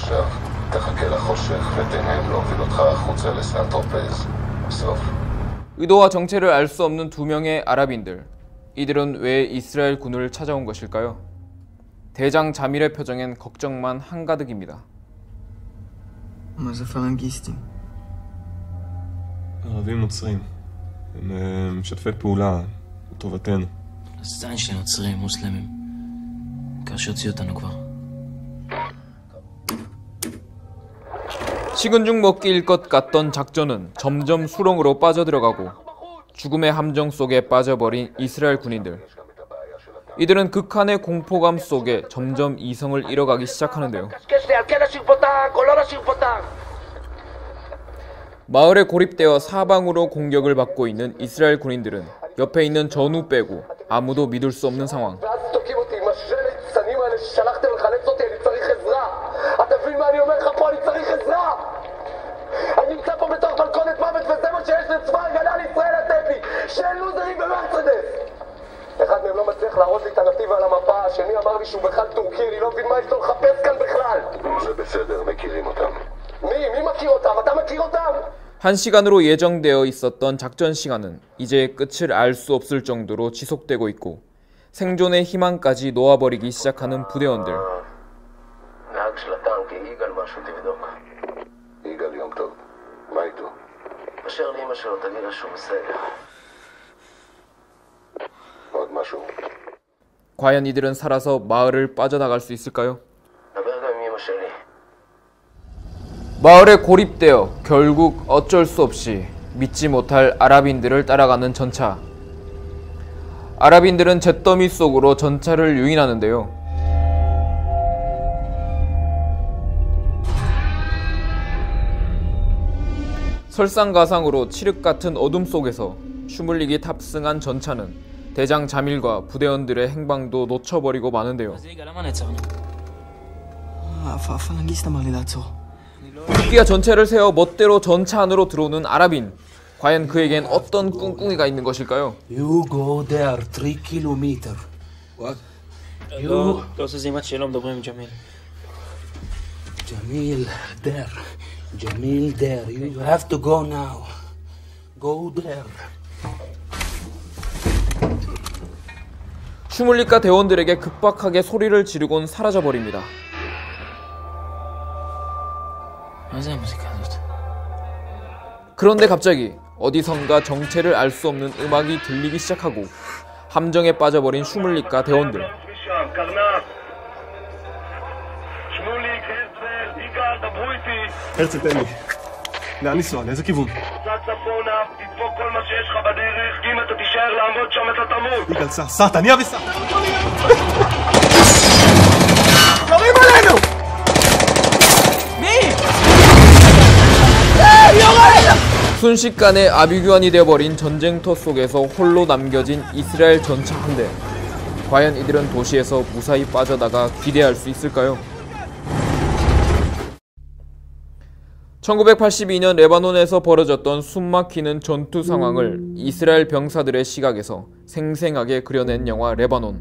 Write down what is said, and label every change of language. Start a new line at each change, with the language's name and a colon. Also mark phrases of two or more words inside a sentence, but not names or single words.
Korean: 의도와 정체를 알 수 없는 2명의 아랍인들. 이들은 왜 이스라엘 군을 찾아온 것일까요? 대장 자밀의 표정엔 걱정만 한가득입니다.
Hebrew: מה זה פלנגיסטים? ערבים נוצרים. הם משתפי פעולה לטובתנו. סטן שנוצרים, מוסלמים. כאשר הוציאו אותנו כבר.
Korean: 식은 죽 먹기일 것 같던 작전은 점점 수렁으로 빠져들어가고 죽음의 함정 속에 빠져버린 이스라엘 군인들. 이들은 극한의 공포감 속에 점점 이성을 잃어가기 시작하는데요. 마을에 고립되어 사방으로 공격을 받고 있는 이스라엘 군인들은 옆에 있는 전우 빼고 아무도 믿을 수 없는 상황.
Hebrew: אחד מהם לא מצליח להראות לי את הנתיב על המפה, השני אמר לי שהוא בכלל טורקי, אני לא מבין מה יש לו לחפש כאן בכלל. זה בסדר, מכירים אותם. מי מכיר אותם? אתה מכיר אותם?
Korean: 1시간으로 예정되어 있었던 작전 시간은 이제 끝을 알 수 없을 정도로 지속되고 있고 생존의 희망까지 놓아버리기 시작하는 부대원들.
Hebrew: נהג של הטנק, יגאל משהו תבדוק. יגאל יום טוב. מה איתו? אשר לאמא שלו תגיד לה שהוא בסדר. עוד משהו.
Korean: 과연 이들은 살아서 마을을 빠져나갈 수 있을까요?
Hebrew: דבר גם עם אמא שלי.
Korean: 마을에 고립되어 결국 어쩔 수 없이 믿지 못할 아랍인들을 따라가는 전차. 아랍인들은 잿더미 속으로 전차를 유인하는데요. 설상가상으로 칠흑 같은 어둠 속에서 슈물릭이 탑승한 전차는 대장 자밀과 부대원들의 행방도 놓쳐버리고 마는데요.
Hebrew: הפלנגיסט אמר לי לעצור.
Korean: 급기야 전체를 세워 멋대로 전차 안으로 들어오는 아랍인. 과연 그에겐 어떤 꿍꿍이가 있는 것일까요?
English: You go there 3 kilometer. What?
Hebrew: לא זזים עד שלא מדברים עם ג'מיל.
English: Jamil there. Jamil there. You have to go now. Go there.
Korean: 슈물리카 대원들에게 급박하게 소리를 지르곤 사라져버립니다.
Hebrew: מה זה המוזיקה הזאת?
Korean: 그런데 갑자기 어디선가 정체를 알 수 없는 음악이 들리기 시작하고 함정에 빠져버린 슈물리카 대원들.
Hebrew: הרצל, תן לי. לאן לנסוע? לאיזה כיוון? צפונה, תדפוק כל מה שיש לך בדרך, כי אם אתה תישאר לעמוד שם אתה תמות. יגאל, סע, תניע וסע. יורים עלינו!
Korean: 순식간에 아비규환이 되어버린 전쟁터 속에서 홀로 남겨진 이스라엘 전차 한 대. 과연 이들은 도시에서 무사히 빠져나가 기대할 수 있을까요? 1982년 레바논에서 벌어졌던 숨막히는 전투 상황을 이스라엘 병사들의 시각에서 생생하게 그려낸 영화 레바논.